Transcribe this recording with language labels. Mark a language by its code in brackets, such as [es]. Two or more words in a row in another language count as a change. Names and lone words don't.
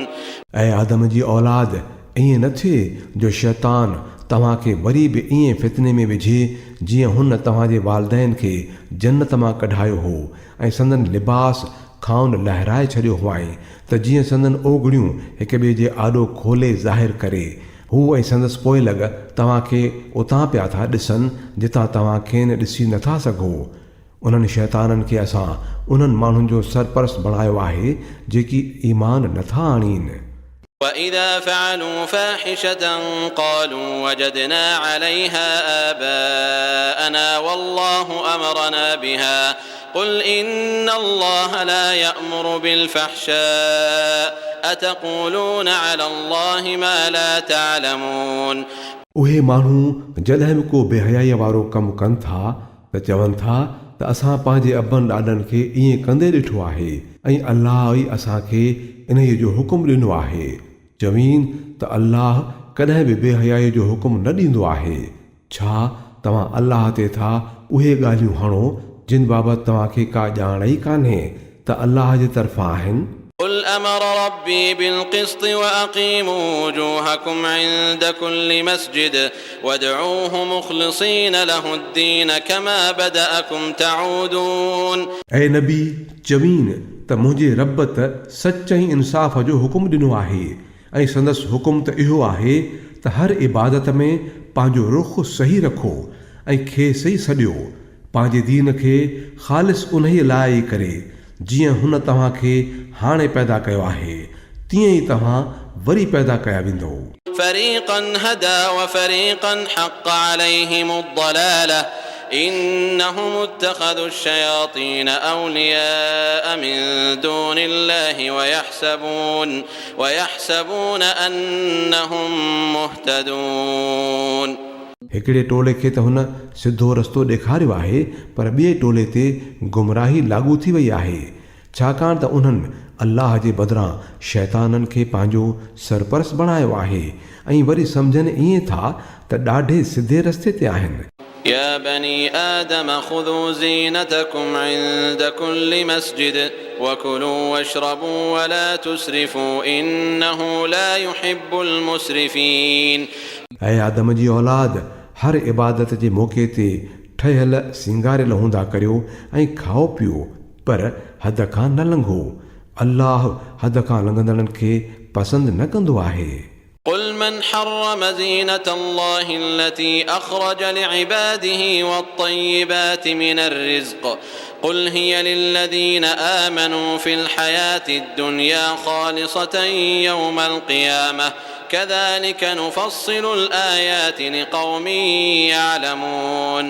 [sd] ऐं आदम जी औलाद ईअं न थिए जो शैतान तव्हांखे वरी बि ईअं फितने में विझे जीअं हुन तव्हांजे वालदैन खे जन्नत मां कढायो हो ऐं संदन लिबास खाउन लहराए छॾियो हुआईं त जीअं संदन ओगड़ियूं हिक ॿिए जे आॾो खोले ज़ाहिर करे हू ऐं संदसि पोइ लॻ तव्हांखे उतां पिया था ॾिसनि जितां तव्हां खेनि ॾिसी नथा सघो। उन्हनि शैताननि खे असां उन्हनि माण्हुनि जो सरपरस्त बणायो आहे जेकी ईमान नथा आणीनि। [ar] وإذا فعلوا فاحشة قالوا وجدنا عليها آباءنا والله أمرنا بها قل إن الله لا يأمر بالفحشاء أتقولون على الله ما لا تعلمون. [sd] उहे माण्हू जॾहिं बि को बेहयाईअ वारो कमु कनि था त चवनि था त असां पंहिंजे अबनि ॾाॾनि खे ईअं कंदे ॾिठो आहे ऐं अल्लाह ई असांखे इन जो हुकुम ॾिनो आहे। चवीन त अल्लाह कॾहिं बि बेहयाईअ जो हुकुम न ॾींदो आहे। छा तव्हां अल्लाह ते था उहे ॻाल्हियूं हणो जिन बाबति तव्हांखे का ॼाण ई कान्हे त अल्लाह जे तरफ़ां आहिनि। [ar] قل أمر ربي بالقسط وأقيموا وجوهكم عند كل مسجد وادعوه مخلصين له الدين كما بدأكم تعودون. [sd] ऐं नबी चवीन त मुंहिंजे रब त सच ऐं इंसाफ़ जो हुकुम ॾिनो आहे ऐं संदसि हुकुम त इहो आहे त हर इबादत में पंहिंजो रुख़ सही रखो ऐं खेसि ई सॼियो पंहिंजे दीन खे ख़ालिस उन्हीअ लाइ ई करे जीअं हुन तव्हांखे हाणे पैदा कयो आहे तीअं ई तव्हां वरी पैदा कया वेंदो। [ar] فريقا هدى وفريقا حق عليهم الضلالة إنهم اتخذوا الشياطين أولياء من دون الله ويحسبون أنهم مهتدون. [sd] हिकिड़े टोले खे त हुन सिधो रस्तो ॾेखारियो आहे पर ॿिए टोले ते गुमराही लागू थी वई आहे छाकाणि त उन्हनि अल्लाह जे बदिरां शैताननि खे पंहिंजो सरपरस्त बणायो आहे ऐं वरी सम्झनि ईअं था त ॾाढे सिधे रस्ते ते आहिनि। [ar] يا بني آدم خذوا زينتكم عند كل مسجد وكلوا واشربوا ولا تسرفوا إنه لا يحب المسرفين. [sd] ऐं आदम जी औलाद हर इबादत जे मौक़े ते ठहियल सिंगारियल हूंदा करियो ऐं खाओ पियो पर हद खां न लंघो। अल्लाह हद खां लंघंदड़नि खे पसंदि न कंदो आहे। [ar] قل من حرم زينة الله التي أخرج لعباده والطيبات من الرزق قل هي للذين آمنوا في الحياة الدنيا خالصة يوم القيامة كذلك نفصل الآيات لقوم يعلمون.